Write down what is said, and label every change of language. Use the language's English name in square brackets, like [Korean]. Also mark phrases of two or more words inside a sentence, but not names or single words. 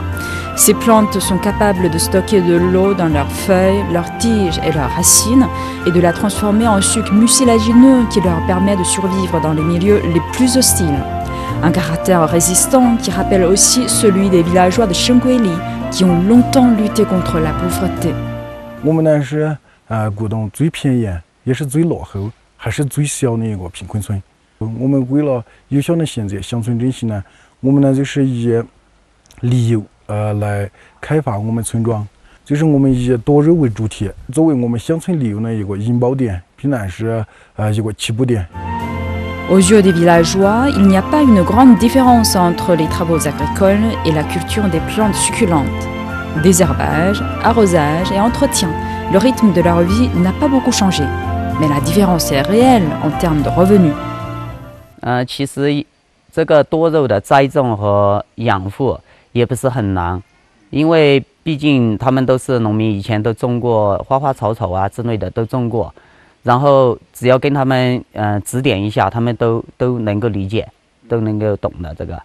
[French] Ces plantes sont capables de stocker de l'eau dans leurs feuilles, leurs tiges et leurs racines et de la transformer en sucre mucilagineux qui leur permet de survivre dans les milieux les plus hostiles. Un caractère résistant qui rappelle aussi celui des villageois de Shengguili qui ont longtemps lutté contre la pauvreté. [Chinese] 我们呢是广东最偏远，也是最落后，还是最小的一个贫困村。我们为了有效的现在乡村振兴呢，我们呢就是以旅游来开发我们村庄，就是我们以多肉为主题，作为我们乡村旅游的一个引爆点，并且是一个起步点。 [French] Aux yeux des villageois, il n'y a pas une grande différence entre les travaux agricoles et la culture des plantes succulentes. Désherbage, arrosage et entretien, le rythme de leur vie n'a pas beaucoup changé. Mais la différence est réelle en termes de revenus. [Chinese] 其实这个多肉的栽种和养护也不是很难，因为毕竟他们都是农民，以前都种过花花草草啊之类的都种过。然后只要跟他们指点一下，他们都能够理解，都能够懂的这个。